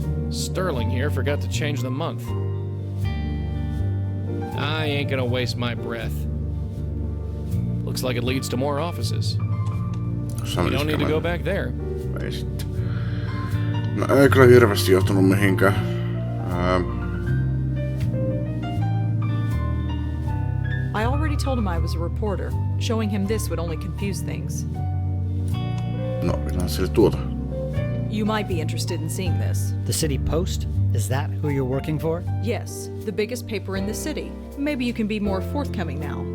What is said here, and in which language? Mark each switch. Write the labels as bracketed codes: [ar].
[en] Sterling here forgot to change the month. I ain't gonna waste my breath. Looks like it leads to more offices. You don't need to go back there. [fi] Ei sitten. No ei kyllä hirveästi johtunut mihinkään. [en] I already told him I was a reporter. Showing him this would only confuse things. [fi] No, pitää sille tuota. [en] You might be interested in seeing this. The City Post? Is that who you're working for? Yes, the biggest paper in the city. Maybe you can be more forthcoming now.